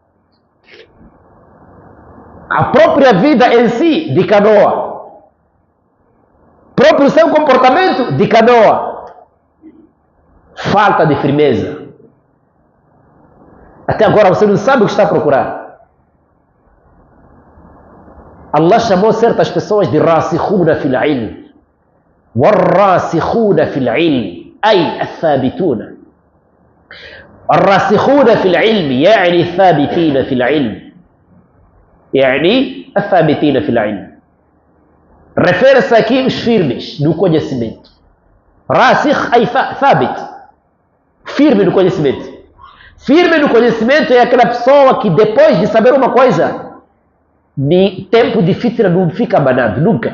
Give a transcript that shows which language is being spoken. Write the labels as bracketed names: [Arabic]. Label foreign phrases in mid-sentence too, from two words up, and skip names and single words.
[Portuguese] A própria vida em si de canoa. Próprio seu comportamento de canoa. Falta de firmeza. Até agora você não sabe o que está a procurar. Allah chamou certas pessoas de [Arabic] راسخون في العلم. والراسخون في العلم أي الثابتون. الراسخون في العلم يعني الثابتين في العلم. يعني الثابتين في العلم. [Portuguese] Refere-se aqui os firmes no conhecimento. [Arabic] راسخ أي ثابت. [Portuguese] Firme no conhecimento. Firme no conhecimento é aquela pessoa que depois de saber uma coisa, de tempo de fitra não fica abanado, nunca.